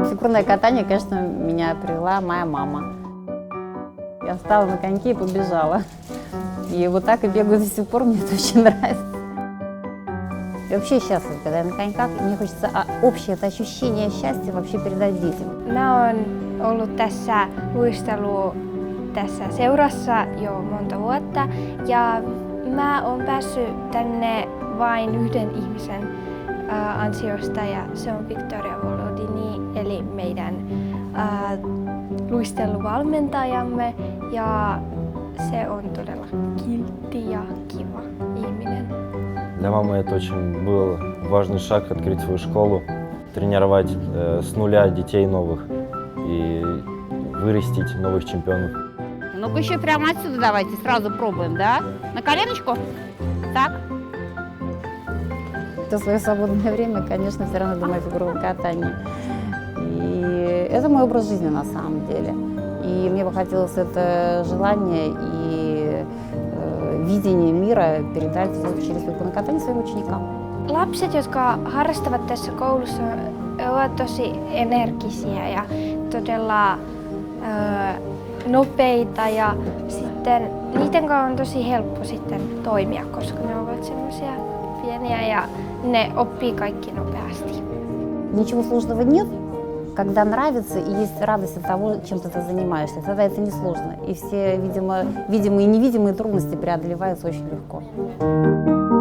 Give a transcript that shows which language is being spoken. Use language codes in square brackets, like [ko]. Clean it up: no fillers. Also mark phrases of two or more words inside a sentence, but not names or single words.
[ru] горное катание, конечно, меня привела моя мама. Я встала на коньки и побежала. И вот так и бегаю до сих пор, мне это очень нравится. И вообще счастлива, когда я на коньках, и мне хочется общее это ощущение счастья вообще передать детям. [fi] Mä oon ollut tässä tässä seurassa jo monta vuotta ja mä oon päässyt tänne vain yhden ihmisen ansiosta ja se on Victoria Volodini eli meidän luisteluvalmentajamme ja se on todella kiltti ja kiva ihminen. [ru] Для мамы это очень был важный шаг открыть свою школу, тренировать с нуля детей новых и вырастить новых чемпионов. Ну-ка еще прямо отсюда давайте сразу пробуем, да? На коленочку? Так. В свое свободное время, конечно, все равно думаю о фигурном катании. И это мой образ жизни на самом деле. И мне бы хотелось это желание и видение mira передать через фигурное катание своим ученикам. [fi] Lapset, jotka harrastavat tässä koulussa, ovat tosi energisiä ja todella nopeita ja sitten niiden kanssa on tosi helppo sitten toimia, koska ne ovat semmoisia pieniä ja ne oppii kaikki nopeasti. [ru] Ничего сложного нет, когда нравится и есть радость от того, чем ты занимаешься. Тогда это несложно. И все, видимо, видимые и невидимые трудности преодолеваются очень легко.